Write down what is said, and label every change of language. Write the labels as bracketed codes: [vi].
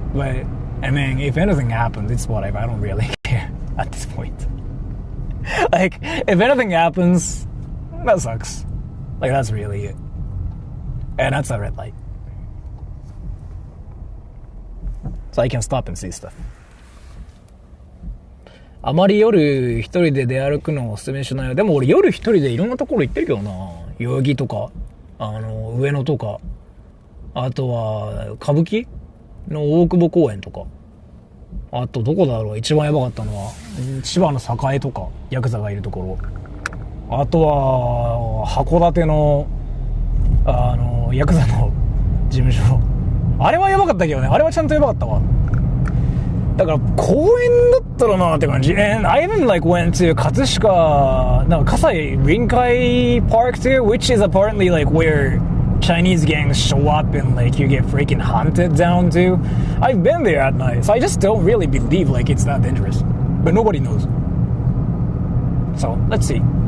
[en] But I mean, if anything happens, it's whatever. I don't really care at this point. Like if anything happens, that sucks. Like that's really it. And that's a red light. So I can stop and see stuff. [ja] あまり夜一人で出歩くのをお勧めしないよ。でも俺夜一人でいろんなところ行ってるけどな。代々木とか、上野とか、あとは、歌舞伎の大久保公園とか。あと、どこだろう、一番やばかったのは、千葉の栄とか、ヤクザがいるところ。あとは、函館の、ヤクザの事務所。あれはやばかったけどね。あれはちゃんとやばかったわ。だから、公園だったらなって感じ。 [en] And I even like went to [ja] 葛飾、なんか葛西臨海 [en] Park too, which is apparently like where Chinese gangs show up and like you get freaking hunted down to. I've been there at night, so I just don't really believe like it's that dangerous. But nobody knows. So let's see.